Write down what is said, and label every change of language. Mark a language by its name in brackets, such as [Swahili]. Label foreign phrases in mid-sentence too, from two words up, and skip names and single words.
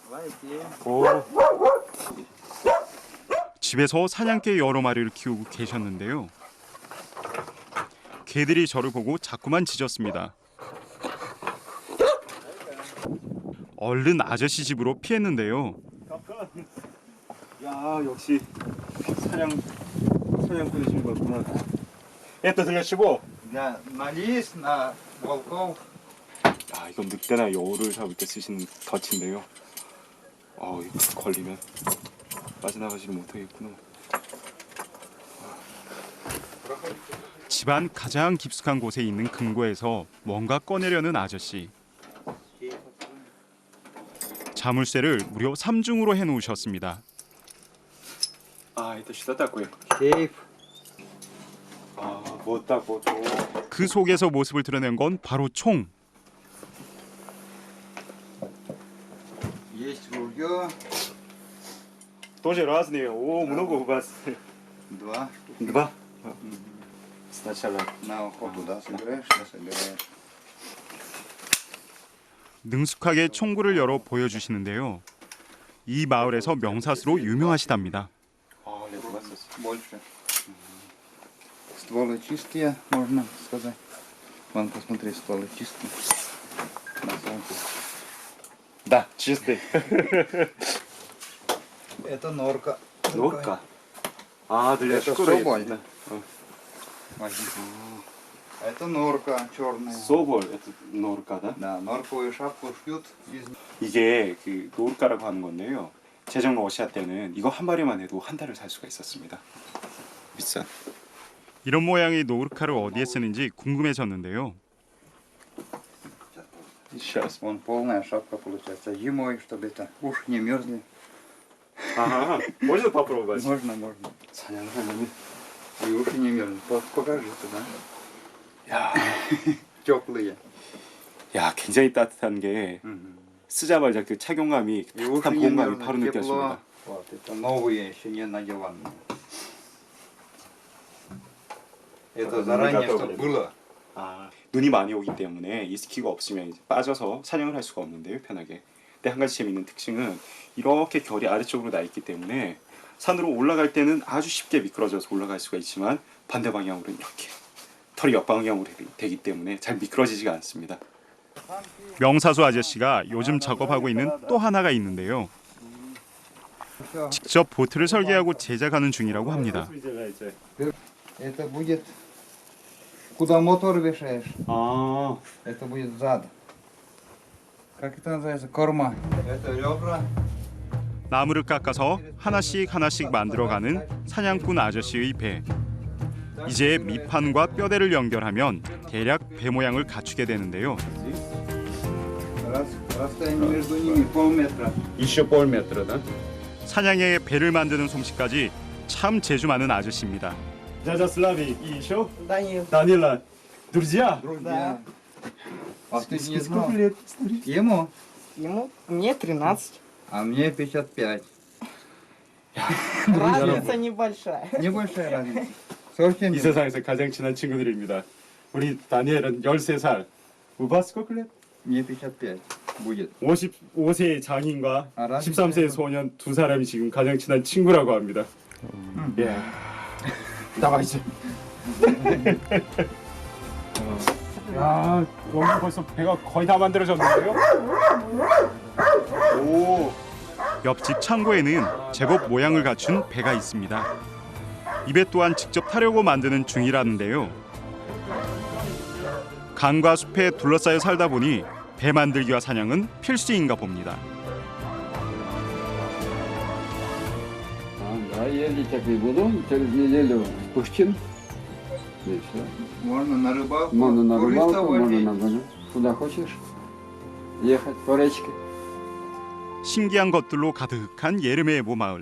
[Korean] 집에서 사냥개 여러 마리를 키우고 계셨는데요. 개들이 저를 보고 자꾸만 짖었습니다. 얼른 아저씨 집으로 피했는데요. 역시 사냥꾼이신 거구나. [Russian] Это для чего? Да, налезь на волков. [Korean] 이건 늑대나 여우를 잡을 때 쓰시는 덫인데요. 이거 걸리면 빠져나가지를 못하겠구나. 집안 가장 깊숙한 곳에 있는 금고에서 뭔가 꺼내려는 아저씨. 자물쇠를 무려 3중으로 해놓으셨습니다. [Russian] Это что такое? Сейф. Вот так вот. [Korean] 그 속에서 모습을 드러낸 건 바로 총. [Russian] Есть ружье. Тоже разные. Много у вас. 2. 2. Сначала. На охоту, да, собираешь? Да, собираешь. [Korean] 능숙하게 총구를 열어 보여주시는데요. 이 마을에서 명사수로 유명하시답니다. [Russian] Больше. Стволы чистые, можно сказать. Вон, посмотри, стволы чистые. На солнце. Да, чистый. Это норка. Норка? Для Это шкуры. соболь. Да. Возьми. Это норка черная. 소벌, это норка, да? Да, норковую шапку шьют из... [Korean] 이게 그 노르카라고 하는 건데요. 제정 러시아 때는 이거 한 마리만 해도 한 달을 살 수가 있었습니다. 비싼. 이런 모양의 노르카를 어디에 쓰는지 궁금해졌는데요. [Russian] Сейчас вон полная шапка получается. Зимой, чтобы это уши не мерзли. можно попробовать? Можно, можно. [Korean] 사냥을 하면 [Russian] И уши не мерзнут. Покажи туда. [Korean] 야, [Russian] Теплые. [Korean] 굉장히 따뜻한 게 쓰자마자 그 착용감이 [Russian] И уши [Korean] 따뜻한 [Russian] не [Korean] 보온감이 [Russian] мерзнут. [Korean] 바로 [Russian] Тепло. [Korean] 느껴집니다. [Russian] Вот, это новые, еще не надеванные. Это заранее, чтобы было. [Korean] 눈이 많이 오기 때문에 이 스키가 없으면 이제 빠져서 사냥을 할 수가 없는데요, 편하게. 근데 한 가지 재미있는 특징은 이렇게 결이 아래쪽으로 나 있기 때문에 산으로 올라갈 때는 아주 쉽게 미끄러져서 올라갈 수가 있지만 반대 방향으로는 이렇게 털이 역방향으로 되기 때문에 잘 미끄러지지가 않습니다. 명사수 아저씨가 요즘 작업하고 있는 또 하나가 있는데요. 직접 보트를 설계하고 제작하는 중이라고 합니다. [Russian] Это будет, куда мотор вешаешь. [Korean] 아, [Russian] Это будет зад. Как это называется? Корма. Это ребра. [Korean] 나무를 깎아서 하나씩 만들어가는 사냥꾼 아저씨의 배. 이제 밑판과 뼈대를 연결하면 대략 배 모양을 갖추게 되는데요. [Russian] Расстояние между ними полметра. Еще полметра, да? [Korean] 사냥의 배를 만드는 솜씨까지 참 재주 많은 아저씨입니다. [Russian] Дядя Славик и еще Данил. Данила. Друзья? Друзья. А ты не знал? Сколько лет? Ему? Мне 13. А мне 55. Разница небольшая. Небольшая разница. Совсем [Korean] 이 세상에서 가장 친한 친구들입니다. 우리 다니엘은 13살. 우바 [Russian] сколько лет? Мне 55 будет. [Korean] 55세의 장인과 아, 13세의 소년 두 사람이 지금 가장 친한 친구라고 합니다. 예. 나와이제. 야, 여기 벌써 배가 거의 다 만들어졌는데요? 오. 옆집 창고에는 제법 모양을 갖춘 배가 있습니다. 이 배 또한 직접 타려고 만드는 중이라는데요. 강과 숲에 둘러싸여 살다 보니 배 만들기와 사냥은 필수인가 봅니다. [Russian] Да, ездить я не буду, через неделю в Пушкин. И все. Можно на рыбалку. Можно на туриста рыбалку, можно возить. на баню. Куда хочешь ехать по речке. [Korean] 신기한 것들로 가득한 예르메예보 마을.